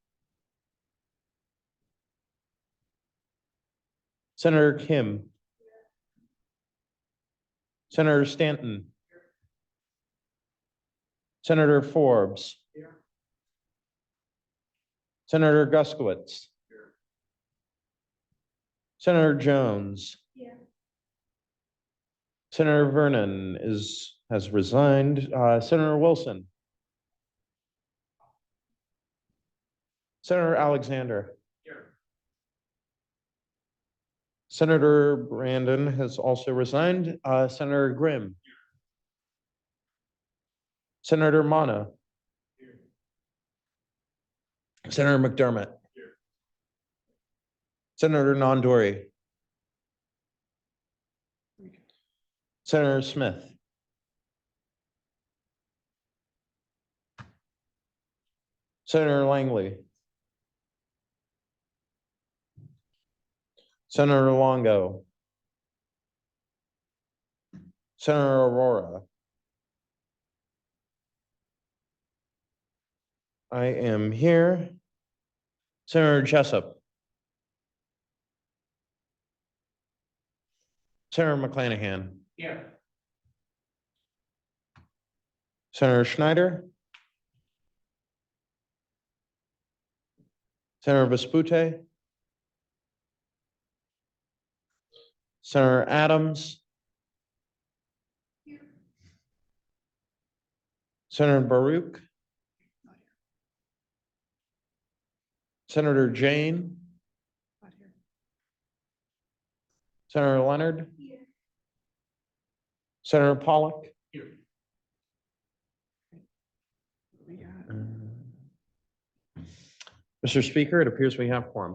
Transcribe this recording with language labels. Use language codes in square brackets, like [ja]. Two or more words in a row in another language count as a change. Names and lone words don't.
[en] Senator Kim. Senator Stanton. Senator Forbes. Senator Guskowitz. Senator Jones. Senator Vernon has resigned. Senator Wilson. Senator Alexander. Senator Brandon has also resigned. Senator Grimm. Senator Mana. Senator McDermott. Senator Nandori. Senator Smith. Senator Langley. Senator Longo. Senator Aurora. I am here. Senator Jessup. Senator McClanahan. Here. Senator Schneider. Senator Vespute. Senator Adams. Senator Baruch. Senator Jane. Senator Leonard. Senator Pollock. Mr. Speaker, it appears we have quorum.